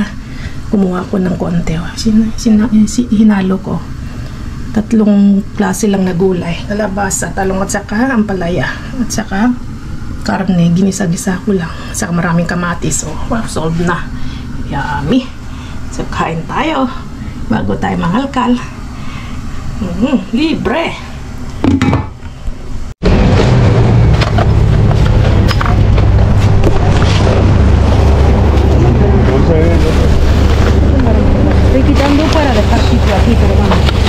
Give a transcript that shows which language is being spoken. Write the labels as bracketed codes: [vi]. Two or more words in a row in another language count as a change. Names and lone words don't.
[tl] Kumuha ko ng konti. Hinalo ko. 3 klase lang na gulay. Kalabasa, talong at saka ampalaya. At saka karne, ginisa-gisa ko lang. Saka maraming kamatis. Oh, wow, solved na. Yummy. So, kain tayo. Bago tayo mangalkal. Libre. [es] Estoy quitando para dejar sitio aquí, pero vamos.